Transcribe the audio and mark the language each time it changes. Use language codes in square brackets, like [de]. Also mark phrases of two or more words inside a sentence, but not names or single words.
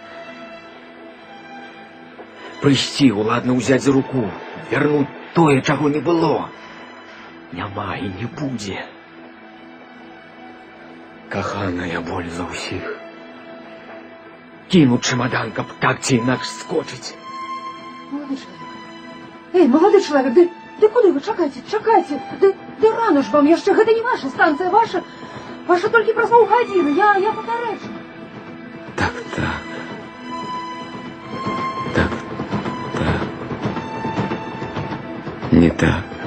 [be] Прыйсці, уладна ўзяць за руку, вярнуць тое, чаго не было. Няма і не будзе. Каханая боль за ўсіх. Кінуць чемадан, каб так ці інакш скочыць. [ru] Молодой человек. Эй, молодой человек, [be] да куды вы? Чакайце. Да рано ж вам, яшчэ гэта не ваша станцыя, ваша толькі праз паўгадзіны, я папярэджу. Так. Не так.